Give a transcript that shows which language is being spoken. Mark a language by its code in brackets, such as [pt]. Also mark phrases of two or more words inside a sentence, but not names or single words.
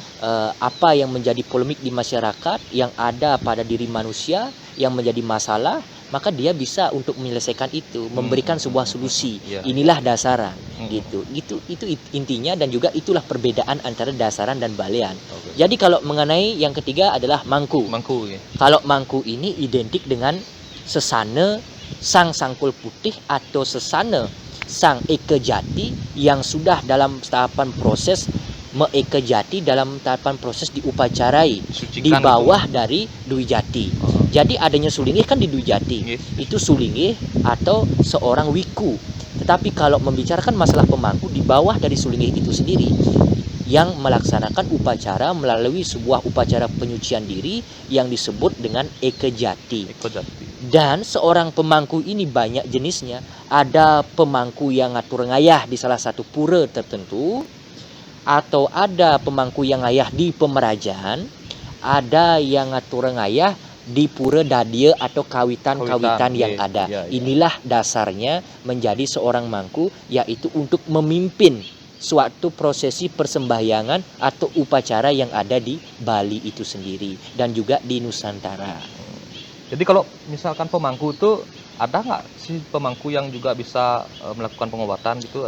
[id] apa yang menjadi polemik di masyarakat, yang ada pada diri manusia, yang menjadi masalah, maka dia bisa untuk menyelesaikan itu, memberikan sebuah solusi. iya, Inilah dasaran, Mm. gitu. Itu intinya, dan juga itulah perbedaan antara dasaran dan balian. Oke. Jadi kalau mengenai yang ketiga adalah mangku. Mangku ya. Kalau mangku ini identik dengan sesana sang sangkul putih atau sesana sang eka jati yang sudah dalam tahapan proses meeka jati, dalam tahapan proses diupacarai Disucikan di bawah gitu. dari Dwi Jati. Oh. Jadi adanya sulingih kan di Dwi Jati. Yes. Itu sulingih atau seorang wiku. Tetapi kalau membicarakan masalah pemangku, di bawah dari sulingih itu sendiri yang melaksanakan upacara melalui sebuah upacara penyucian diri yang disebut dengan eka jati. Eko jati. Dan seorang pemangku ini banyak jenisnya. Ada pemangku yang ngatur ngayah di salah satu pura tertentu, atau ada pemangku yang ngayah di pemerajaan, ada yang ngatur ngayah di pura dadia atau kawitan-kawitan yang iya, ada. iya, iya. Inilah dasarnya menjadi seorang mangku, yaitu untuk memimpin suatu prosesi persembahyangan atau upacara yang ada di Bali itu sendiri dan juga di Nusantara. Jadi kalau misalkan pemangku itu ada nggak sih pemangku yang juga bisa melakukan pengobatan gitu?